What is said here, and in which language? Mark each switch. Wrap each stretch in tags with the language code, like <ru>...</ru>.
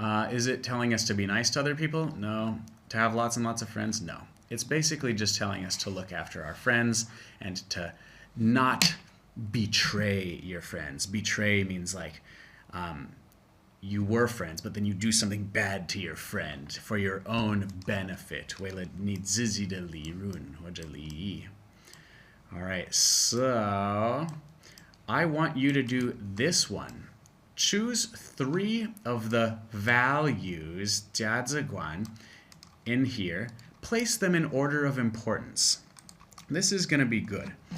<en>Is it telling us to be nice to other people? No. To have lots and lots of friends? No. It's basically just telling us to look after our friends and to not betray your friends. Betray means like you were friends, but then you do something bad to your friend for your own benefit.</en> <zh>为了你自己的利润或者利益.</zh> <en>All right, so I want you to do this one. Choose 3 of the values 价值观 in here. Place them in order of importance. This is going to be good.</en>